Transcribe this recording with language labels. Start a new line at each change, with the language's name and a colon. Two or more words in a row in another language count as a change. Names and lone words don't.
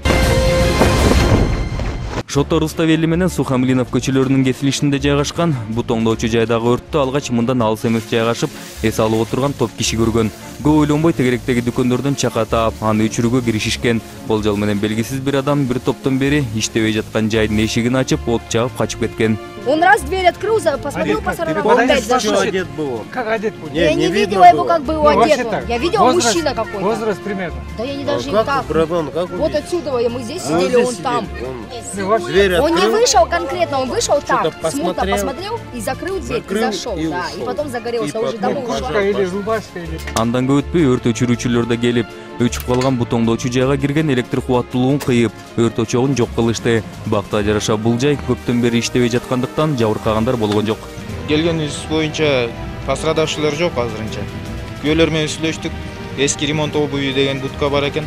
Kyrgyz: Шото Руставели менен Сухамлинов көчөлөрүнүн кесилишинде жайгашкан бутоңдоочу жайдагы өрттү алгач мындан алыс эмес жайгашып, эс алып отурган топ киши көргөн. Көп ойлонбой тегеректеги дүкөндөрдөн чака таап, аны өчүрүүгө киришишкен. Болжол менен белгисиз бир адам бир топтон бери иштебей жаткан жайдын эшигин ачып, от чагып качып кеткен.
Russian: Он раз дверь открыл, посмотрел по сторонам, он опять зашел. Как одет был? Я не видела его, как был одет. Я видела мужчина какой-то. Возраст примерно. Да я не даже не так. Вот отсюда мы здесь сидели, он там. Он не вышел конкретно, он вышел так, смутно посмотрел и закрыл дверь, и зашел, да, и потом загорелся, уже домой ушел. Или зубашка, или...
Kyrgyz: Андан көп өтпөй өрт өчүрүүчүлөр да келип, өчүп калган бутоңдоочу жайга кирген электр кубаттуулугун кыйып, өрт очогун жок кылышты. Бакта жараша бул жай көптөн бери иштебей жаткандыктан жабыркагандар болгон жок. Келгенибиз боюнча пострадавшилер жок азырынча. Күбөлөр менен сүйлөштүк. Эски
Russian: ремонт обуви
Kyrgyz: деген будка бар экен.